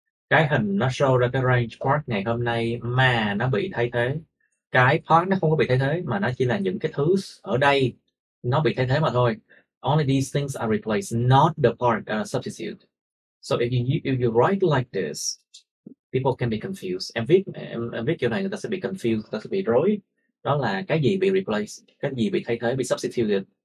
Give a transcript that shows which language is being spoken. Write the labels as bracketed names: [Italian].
[Vietnamese] Cái hình nó show ra cái range part ngày hôm nay mà nó bị thay thế. Cái part nó không có bị thay thế mà nó chỉ là những cái thứ ở đây nó bị thay thế mà thôi. [English] Only these things are replaced, not the part substitute. So if you write like this, people can be confused. [Vietnamese] Em viết kiểu này người ta sẽ bị confused, người ta sẽ bị rối. Đó là cái gì bị replace, cái gì bị thay thế, bị substituted.